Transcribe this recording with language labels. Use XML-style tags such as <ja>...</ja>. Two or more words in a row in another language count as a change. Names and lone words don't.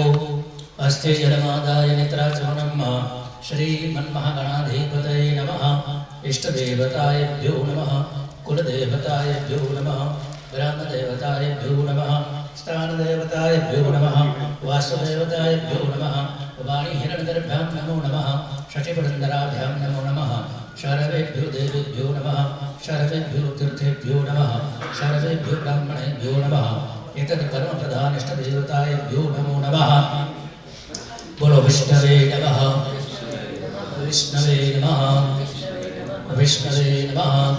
<sa>હસ્તે જલમાદાય નેત્રાચરણમ શ્રી મન્મહાગણાધિપતયે નમઃ. ઇષ્ટદેવતાયેભ્યો નમઃ. કુલદેવતાયેભ્યો નમઃ. ગ્રામદેવતાયેભ્યો નમઃ. સ્થાનદેવતાયેભ્યો નમઃ. વાસુદેવતાયેભ્યો નમઃ. વાણી હિરણ્યગર્ભાં નમો નમઃ. શશિપુરંદરાભ્યાં નમો નમઃ. सर्वेभ्यो देवेभ्यो नमः. सर्वेभ्यो तीर्थेभ्यो नमः. सर्वेभ्यो ब्राह्मणेभ्यो नमः. एतत् कर्म प्रधान इष्टदेवताभ्यो नमो नमः. बोलो विष्णवे नमः. विष्णवे नमः. विष्णवे नमः.</sa>